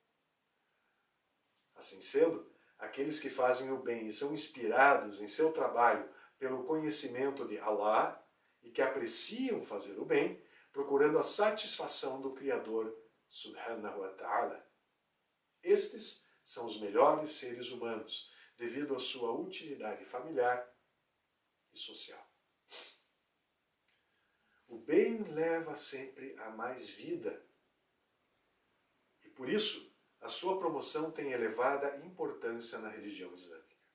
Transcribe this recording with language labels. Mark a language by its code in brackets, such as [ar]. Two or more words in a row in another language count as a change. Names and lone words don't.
[pt] Assim sendo, aqueles que fazem o bem e são inspirados em seu trabalho pelo conhecimento de Allah e que apreciam fazer o bem, procurando a satisfação do Criador, [ar] سبحانه وتعالى. [pt] Estes são os melhores seres humanos, devido à sua utilidade familiar e social. O bem leva sempre a mais vida, e por isso a sua promoção tem elevada importância na religião islâmica.